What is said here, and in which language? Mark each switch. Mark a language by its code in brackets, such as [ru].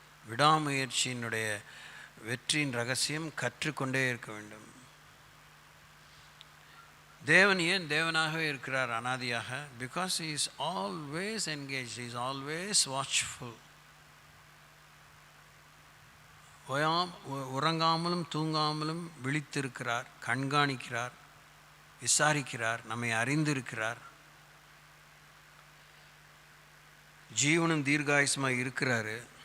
[ta] விடாமுயற்சியினுடைய வெற்றியின் ரகசியம் கற்றுக்கொண்டே இருக்க வேண்டும். தேவன் ஏன் தேவனாகவே இருக்கிறார் அனாதியாக? [en] Because he is always engaged, he is always watchful. [ta] உறங்காமலும் தூங்காமலும் விழித்திருக்கிறார், கண்காணிக்கிறார், விசாரிக்கிறார், நம்மை அறிந்திருக்கிறார், ஜீவனும் தீர்காயுசுமாக இருக்கிறாரு.